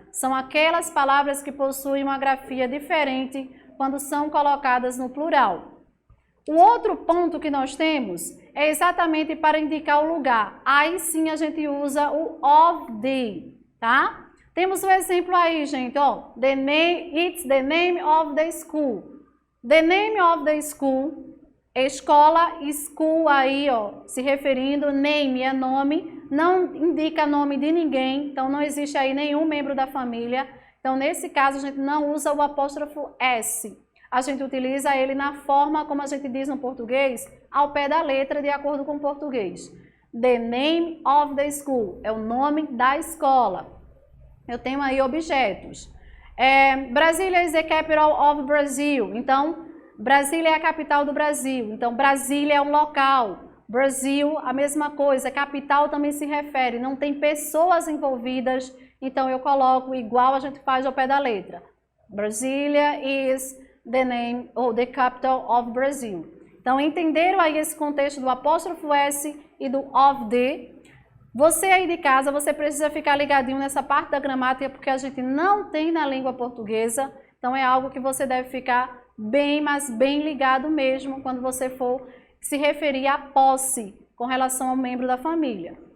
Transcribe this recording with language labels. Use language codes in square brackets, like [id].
[pt] São aquelas palavras que possuem uma grafia diferente quando são colocadas no plural. O outro ponto que nós temos é exatamente para indicar o lugar. Aí sim a gente usa o of the, tá? Temos um exemplo aí, gente, ó. [en] It's the name of the school. The name of the school, [pt] escola, school aí, ó, se referindo, name é nome, não indica nome de ninguém, então não existe aí nenhum membro da família. Então, nesse caso, a gente não usa o apóstrofo S. A gente utiliza ele na forma como a gente diz no português, ao pé da letra, de acordo com o português. [en] The name of the school [pt] é o nome da escola. Eu tenho aí objetos. [en] Brasília is the capital of Brazil. [pt] Então, Brasília é a capital do Brasil, então Brasília é um local. Brasil, a mesma coisa, capital também se refere, não tem pessoas envolvidas, então eu coloco igual a gente faz ao pé da letra. [en] Brasília is the name or the capital of Brazil. [pt] Então entenderam aí esse contexto do apóstrofo S e do of the? Você aí de casa, você precisa ficar ligadinho nessa parte da gramática, porque a gente não tem na língua portuguesa, então é algo que você deve ficar bem, mas bem ligado mesmo quando você for se referir à posse com relação ao membro da família.